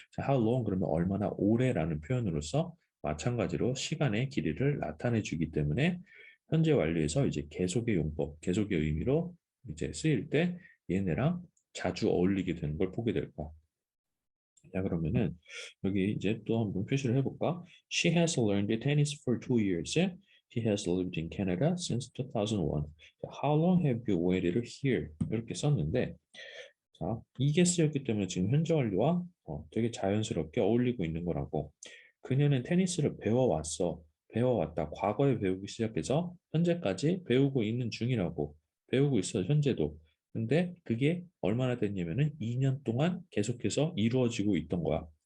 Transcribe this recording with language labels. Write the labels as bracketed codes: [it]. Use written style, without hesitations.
[ko] 자, [en] how long [ko] 그러면 얼마나 오래라는 표현으로서 마찬가지로 시간의 길이를 나타내 주기 때문에 현재 완료에서 이제 계속의 용법, 계속의 의미로 이제 쓰일 때 얘네랑 자주 어울리게 되는 걸 보게 될 거야. 자, 그러면은 여기 이제 또 한번 표시를 해볼까? [en] She has learned tennis for 2 years. He has lived in Canada since 2001. How long have you waited here? [ko] 이렇게 썼는데, 자, 이게 쓰였기 때문에 지금 현재 완료와 되게 자연스럽게 어울리고 있는 거라고. 그녀는 테니스를 배워왔어. 배워왔다. 과거에 배우기 시작해서 현재까지 배우고 있는 중이라고. 배우고 있어, 현재도. 근데 그게 얼마나 됐냐면은 2년 동안 계속해서 이루어지고 있던 거야.